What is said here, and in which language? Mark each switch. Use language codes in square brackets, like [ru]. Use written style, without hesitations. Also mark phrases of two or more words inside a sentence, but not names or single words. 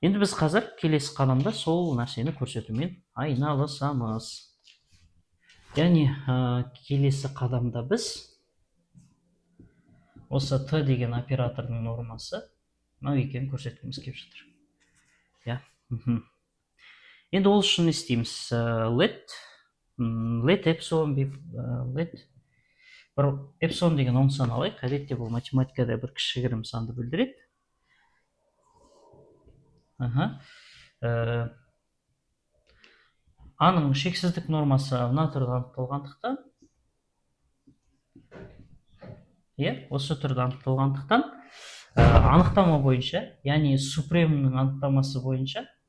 [kk] Енді біз қазір келесі қадамда сол нәрсені көрсетумен айналысамыз. Яғни келесі қадамда біз осы Т деген оператордың нормасы мынау екенін көрсеткіміз келіп жатыр. Иә. Енді ол үшін не істейміз? [en] Let epsilon be let [kk] бір эпсилон деген оң сан алайық. Әдетте бұл математикада бір кішігірім санды білдіреді. Аның шексіздік нормасы мына түрде анықталғандықтан, осы түрде анықталғандықтан, анықтама бойынша, яғни супремның анықтамасы бойынша,